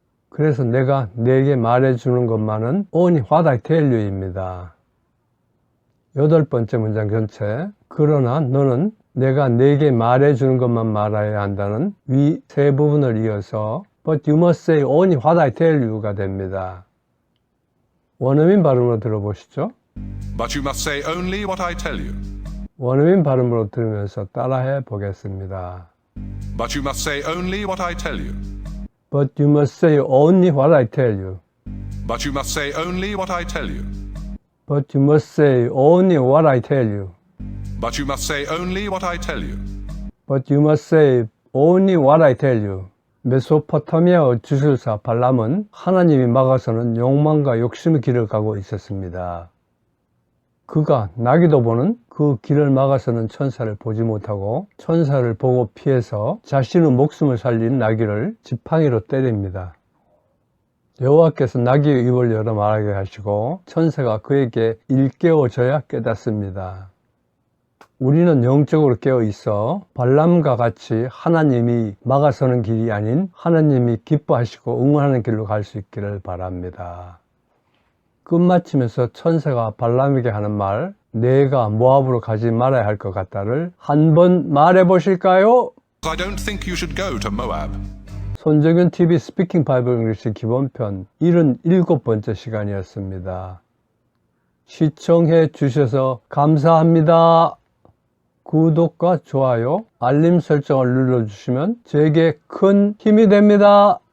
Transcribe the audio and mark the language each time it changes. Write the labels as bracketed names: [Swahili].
[Korean] 그래서 내가 내게 말해주는 것만은 [English] only what I tell you [Korean] 입니다. 8번째 문장 전체, 그러나 너는 내가 내게 말해주는 것만 말해야 한다는 위 세 부분을 이어서 [English] But you must say only what I tell you [Korean] 가 됩니다. 원어민 발음으로 들어보시죠. [English] But you must say only what I tell you. 원어민 발음으로 들으면서 따라해 보겠습니다. But you must say only what I tell you. But you must say only what I tell you. But you must say only what I tell you. But you must say only what I tell you. But you must say only what I tell you. But you must say only what I tell you. [Korean] 메소포타미아의 주술사 발람은 하나님이 막아서는 욕망과 욕심의 길을 가고 있었습니다. 그가 나기도 보는 그 길을 막아서는 천사를 보지 못하고 천사를 보고 피해서 자신의 목숨을 살린 나귀를 지팡이로 때립니다. 여호와께서 나귀의 입을 열어 말하게 하시고 천사가 그에게 일깨워져야 깨닫습니다. 우리는 영적으로 깨어 있어 발람과 같이 하나님이 막아서는 길이 아닌 하나님이 기뻐하시고 응원하는 길로 갈 수 있기를 바랍니다. 끝마치면서 천사가 발람에게 하는 말, 내가 모압으로 가지 말아야 할 것 같다를 한번 말해 보실까요? [English] I don't think you should go to Moab. [Korean] 손정현 TV 스피킹 바이블 잉글리시 기본편 77번째 시간이었습니다. 시청해 주셔서 감사합니다. 구독과 좋아요, 알림 설정을 눌러주시면 제게 큰 힘이 됩니다.